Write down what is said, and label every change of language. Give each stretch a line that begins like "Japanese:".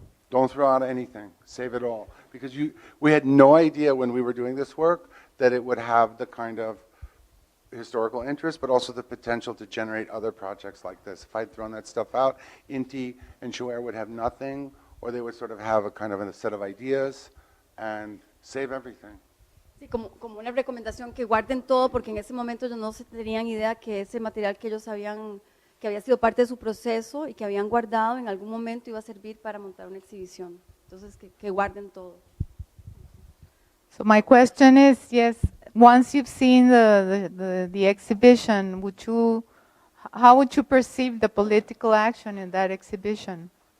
English: Don't throw out anything, save it all. Because we had no idea when we were doing this work that it would have the kind of historical interest, but also the potential to generate other projects like this. If I'd thrown that stuff out, Inti and Shuair would have nothing, or they would sort of have a set of ideas, and save everything.
Spanish: Sí, como una recomendación que guarden todo, porque en ese momento ellos no se tenían idea que ese material que ellos que había sido parte de su proceso y que habían guardado en algún momento iba a servir para montar una exhibición. Entonces, que guarden todo.
English: So my question is, yes, once you've seen the exhibition, how would you perceive the political action in that exhibition?